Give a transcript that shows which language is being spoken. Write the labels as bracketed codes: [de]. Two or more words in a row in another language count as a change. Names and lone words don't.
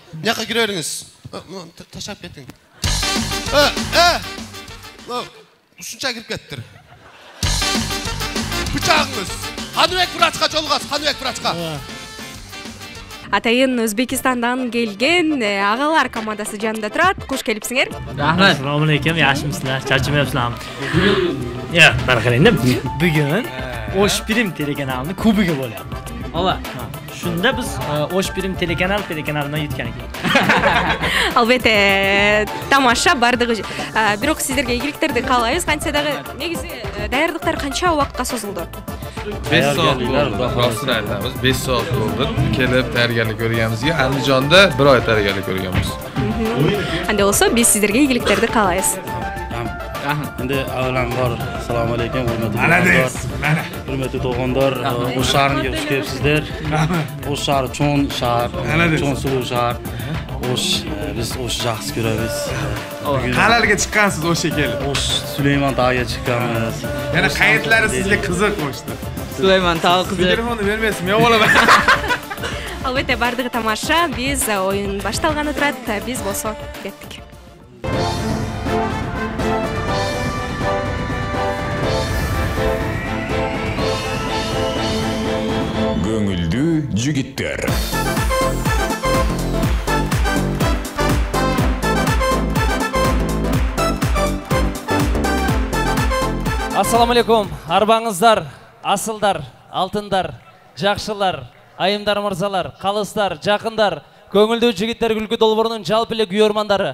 [ky] Мыяка кире бериңиз. Ташап кетиң. Ушунча кирип кеттир. Бычагыңыз. Каныбек врачка жолугасыз, Каныбек врачка. Атайын Өзбекистандан келген агалар командасы жанында турат. Кош келипсиңер. Рахмат. [uz] Assalomu alaykum, yaxshimisizlar? Charchamayapsizlarmi? Yo'q, qarang. Bugun Oshpirim telekanalining kubiga bo'lyapti. Ova. Shunda biz Oshpirim telekanalidan yutgan ekan. Albatta, [ky] тамаша бардыгы. Бирок сиздерге ийгиликтерди каалайбыз. Кантсе дагы негизи даярдыктар канча убакытка созулду? [uz] 5 soat bo'ldi. Rostini aytamiz. 5 soat bo'ldi. Kelib tayyorgarlik ko'rganimizga Andijonda 1 oy tayyorgarlik ko'rganmiz. [ky] Анда болсо биз сиздерге ийгиликтерди каалайбыз. [uz] Endi avvalambor assalomu alaykum, hurmatli tug'andor, O'sh shahriga xush kelibsizlar. O'sh shahri cho'ng shahar, cho'ng suluv shahar. O'sh biz O'sh yaxshi ko'ramiz. Qalarga chiqqansiz O'shga kelib? O'sh Sulaymon tog'iga chiqqanmiz. Yana qayetlari sizga qiziq O'shda. Sulaymon tog'i qiziq. Telefonni bermaysiz, men olaman. [ky] Albatta бардыгы тамаша. Биз оюн башталганы турат. Биз болсо кеттик. Көңүлдүү жигиттер. Ассаламу алейкум, арбаңыздар, асылдар, алтындар, жакшылар, айымдар мырзалар, калыстар, жакындар, көңүлдүү жигиттер күлкү долбоорунун жалпы эле күйөрмандары.